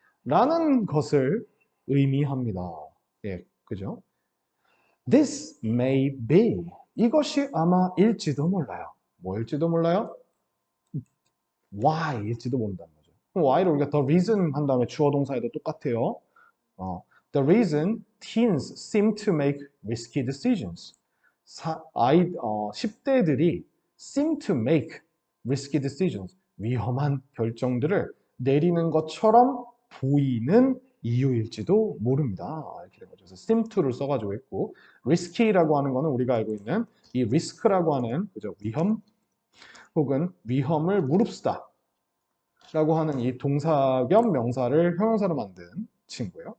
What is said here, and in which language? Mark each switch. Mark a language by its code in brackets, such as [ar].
[ko] 라는 것을 의미합니다. 예, 그죠? [en] This may be. [ko] 이것이 아마 일지도 몰라요. 뭐일지도 몰라요? Why일지도 모른다는 거죠. 그럼 Why를 우리가 the reason 한 다음에 주어 동사에도 똑같아요. [en] The reason teens seem to make risky decisions. 10대들이 seem to make risky decisions. [ko] 위험한 결정들을 내리는 것처럼 보이는 이유일지도 모릅니다. 이렇게 된 거죠. 그래서 seem to를 써가지고 있고 risky라고 하는 거는 우리가 알고 있는 이 risk라고 하는 그죠 위험 혹은 위험을 무릅쓰다 라고 하는 이 동사 겸 명사를 형용사로 만든 친구예요.